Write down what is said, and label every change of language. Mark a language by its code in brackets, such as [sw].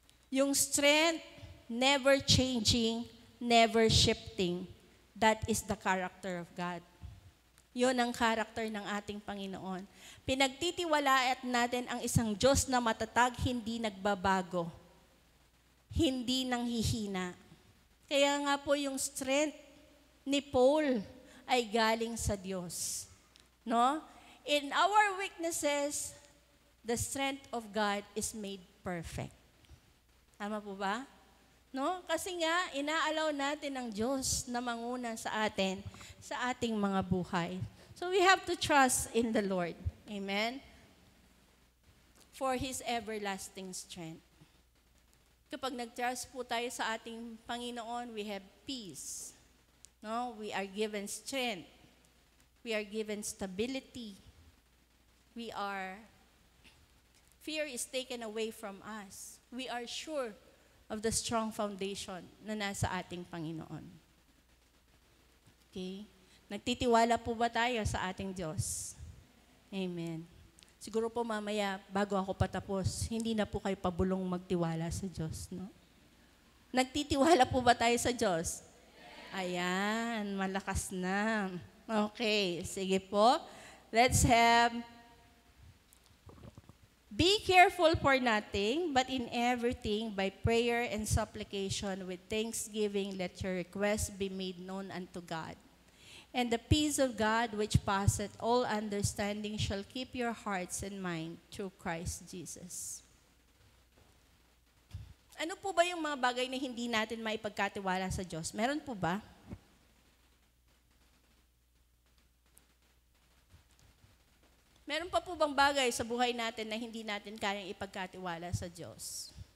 [en] Yung strength, never changing, never shifting. That is the character of God. [tl] Yun ang character ng ating Panginoon. Pinagtitiwalaan natin ang isang Diyos na matatag, hindi nagbabago. Hindi nanghihina. Kaya nga po yung strength ni Paul ay galing sa Diyos. No? [en] In our weaknesses, the strength of God is made perfect. [tl] Tama po ba? No? Kasi nga, inaalaw natin ng Diyos na manguna sa atin, sa ating mga buhay. [en] So we have to trust in the Lord. Amen? For His everlasting strength. [tl] Kapag nag-trust po tayo sa ating Panginoon, [en] we have peace. [tl] No? [en] We are given strength. We are given stability. Fear is taken away from us. We are sure of the strong foundation [tl] na nasa ating Panginoon. [en] Okay? [tl] Nagtitiwala po ba tayo sa ating Diyos? Amen. Siguro po mamaya, bago ako patapos, hindi na po kayo pabulong magtiwala sa Diyos, no? Nagtitiwala po ba tayo sa Diyos? Ayan, malakas na. Okay, sige po. [en] Let's have, be careful for nothing, but in everything, by prayer and supplication, with thanksgiving, let your requests be made known unto God. And the peace of God, which passeth all understanding, shall keep your hearts and mind through Christ Jesus. [tl] Ano po ba yung mga bagay na hindi natin maipagkatiwala sa Diyos? Meron po ba? Meron pa po bang bagay sa buhay natin na hindi natin kayang ipagkatiwala sa Diyos?